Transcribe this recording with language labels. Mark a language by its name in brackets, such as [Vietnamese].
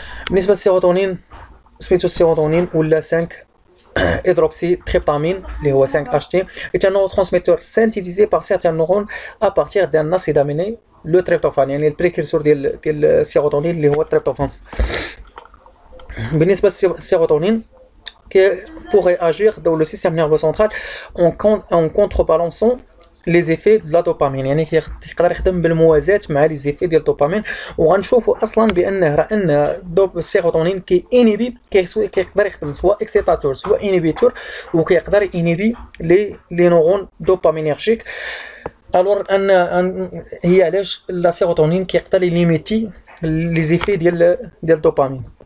[Arabic] بالنسبه للسيروتونين سميتو السيروتونين ولا [French] 5 hydroxy tryptamine [Arabic] اللي هو [French] 5 HT est un neurotransmetteur synthétisé par certains neurones à partir d'un acide aminé le tryptophane. [Arabic] يعني البريكورسور ديال السيروتونين اللي هو التريبتوفان. بالنسبه للسيروتونين [French] pourrait agir dans le système nerveux central en contrebalançant les effets de la dopamine. [Arabic] يعني يقدر يخدم بالموازاة مع لي زيفي ديال الدوبامين. وغنشوفوا اصلا بانه راه ان السيروتونين كينيبي كيقدر يخدم سواء اكسيتاتور سواء انيبيتور، وكيقدر ينيبي لي نورون دوبامينيرجيك. الور ان هي علاش لا سيروتونين كيقدر يليميتي لي زيفي ديال الدوبامين.